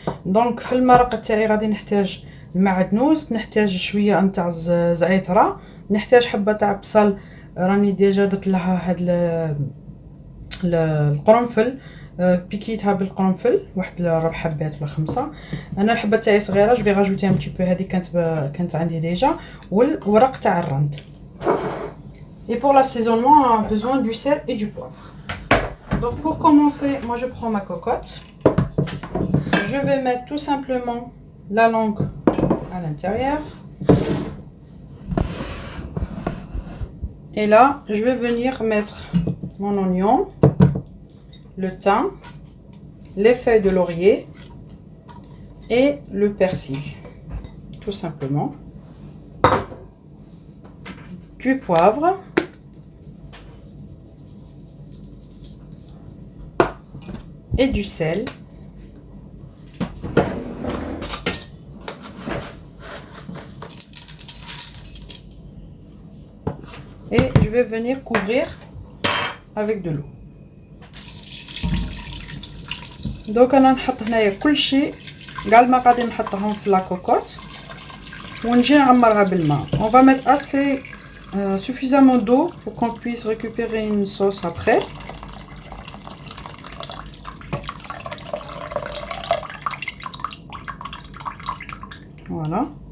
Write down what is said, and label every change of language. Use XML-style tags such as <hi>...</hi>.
<ar>دونك في المرق تاعي غادي نحتاج المعدنوس، نحتاج شويه نتاع زعتره، نحتاج حبه تاع بصل راني ديجا درت لها هاد القرنفل، بيكيتها بالقرنفل واحد 4 حبات ولا 5. انا الحبه تاعي صغيره، جو في راجوتي ان بتي بو، هذه كانت عندي ديجا، والورق تاع الرند.</ar> <fr>Et pour l'assaisonnement, on a besoin du sel et du poivre. Donc pour commencer, moi je prends ma cocotte. Je vais mettre tout simplement la langue à l'intérieur. Et là, je vais venir mettre mon oignon, le thym, les feuilles de laurier et le persil. Tout simplement. Du poivre. Et du sel. Et je vais venir couvrir avec de l'eau.</fr> <ar>Donc انا نحط هنايا كل شيء كاع المقادير نحطهم في لا كوكوت ونجي نعمرها بالماء.</ar> <fr>On va mettre assez suffisamment d'eau pour qu'on puisse récupérer une sauce après. Voilà.</fr>